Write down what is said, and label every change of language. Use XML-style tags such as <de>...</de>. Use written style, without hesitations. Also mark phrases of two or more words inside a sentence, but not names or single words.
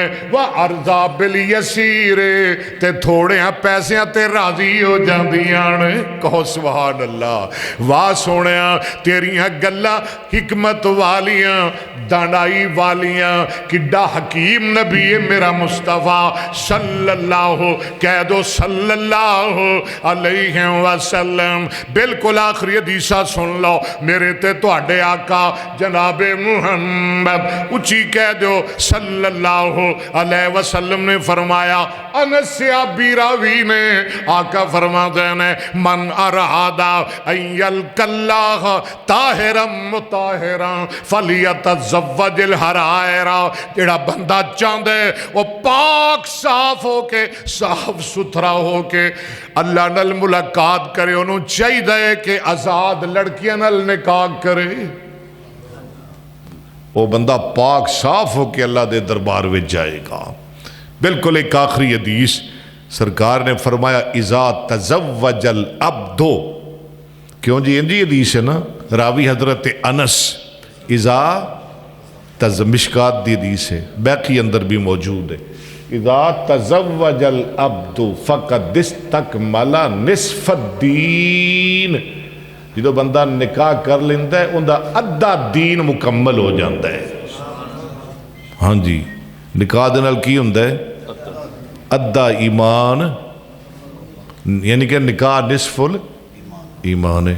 <pa>ਉਹ</pa> <ar>أرضى باليسير,</ar> <pa>ਤੇ ਥੋੜ੍ਹੇ ਪੈਸਿਆਂ ਤੇ ਰਾਜ਼ੀ ਹੋ ਜਾਂਦੀਆਂ ਨੇ। ਕਹੋ</pa> <ar>سبحان الله.</ar> <pa>ਵਾਹ ਸੋਹਣਿਆ, ਤੇਰੀਆਂ ਗੱਲਾਂ ਹਿਕਮਤ ਵਾਲੀਆਂ, ਦਾਨਾਈ ਵਾਲੀਆਂ, ਕਿੱਡਾ ਹਕੀਮ ਨਬੀ ਹੈ ਮੇਰਾ ਮੁਸਤਫ਼ਾ ਸੱਲੱਲਾਹੁ, ਕਹਿ ਦੋ</pa> <ar>صلى الله عليه وسلم.</ar> <pa>ਬਿਲਕੁਲ ਆਖ਼ਰੀ ਹਦੀਸਾ ਸੁਣ ਲੋ ਮੇਰੇ ਤੇ ਤੁਹਾਡੇ ਆਕਾ ਜਨਾਬੇ ਮੁਹੰਮਦ, ਉੱਚੀ ਕਹਿ ਦੋ</pa> <ar>صلى الله عليه وسلم</ar> <pa>ਨੇ ਫ਼ਰਮਾਇਆ। ਅਨਸ ਅਬੀ ਰਾਵੀ ਨੇ ਆਕਾ ਫ਼ਰਮਾਤੇ ਨੇ</pa> <ar>من أراد أن يلقى الله طاهرا مطهرا فليتزوج الحرائر.</ar> <pa>ਜਿਹੜਾ ਬੰਦਾ ਚਾਹੁੰਦੇ ਉਹ ਪਾਕ ਸਾਫ਼ ਹੋ ਕੇ, ਸਾਫ਼ ਸੁਥਰਾ ਹੋ ਕੇ ਅੱਲਾਹ ਨਾਲ ਮੁਲਾਕਾਤ ਕਰੇ। ਉਨ੍ਹਾਂ ਨੂੰ ਚਾਹੀਦਾ ਕਿ ਆਜ਼ਾਦ ਕੁੜੀਆਂ ਨਾਲ ਨਿਕਾਹ ਕਰੇ। ਉਹ ਬੰਦਾ ਪਾਕ ਸਾਫ਼ ਹੋ ਕੇ ਅੱਲਾਹ ਦੇ ਦਰਬਾਰ ਵਿੱਚ ਜਾਏਗਾ। ਬਿਲਕੁਲ ਇੱਕ ਆਖ਼ਰੀ ਹਦੀਸ ਸਰਕਾਰ ਨੇ ਫ਼ਰਮਾਇਆ</pa> <ar>إذا تزوج العبد,</ar> <pa>ਕਿਉਂ ਜੀ ਇੰਜੀ ਹਦੀਸ ਹੈ ਨਾ, ਰਾਵੀ ਹਜ਼ਰਤ ਅਨਸ ਇਜ਼ਾ ਮਿਸ਼ਕਾਤ ਦੀ ਹਦੀਸ ਹੈ, ਬੈਹਕੀ ਅੰਦਰ ਵੀ ਮੌਜੂਦ ਹੈ।</pa> <ar>إذا تزوج العبد فقد استكمل نصف الدين,</ar> <pa>ਜੋ ਬੰਦਾ ਨਿਕਾਹ ਕਰ ਲੈਂਦਾ ਹੈ ਉਹਦਾ ਅੱਧਾ ਦੀਨ ਮੁਕੰਮਲ ਹੋ ਜਾਂਦਾ ਹੈ। ਹਾਂ ਜੀ, ਨਿਕਾਹ ਦੇ ਨਾਲ ਕੀ ਹੁੰਦਾ ਹੈ? ਅੱਧਾ ਈਮਾਨ, ਯਾਨੀ ਕਿ ਨਿਕਾਹ</pa> <ar>نصف الإيمان</ar> <pa>ਹੈ।</pa>